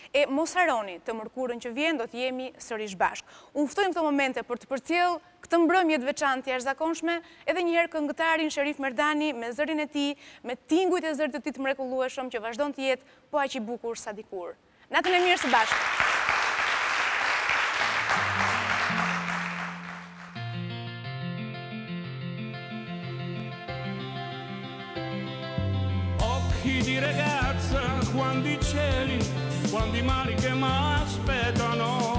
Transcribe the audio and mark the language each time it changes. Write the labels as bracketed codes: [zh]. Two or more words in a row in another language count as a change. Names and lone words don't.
[sq] E mos harroni të mërkurën që vjen do të jemi sërish bashkë. Unë ftoj në këto momente për të përcjell këtë mbrëmje të veçantë të jashtëzakonshme edhe një herë këngëtarin Sherif Merdani me zërin e tij, me tingujt e zërit të tij të mrekullueshëm që vazhdon të jetë po aq i bukur sa dikur. Natën e mirë së bashku. [it] Di ragazza, quando i cieli, quando i mari che mi aspettano.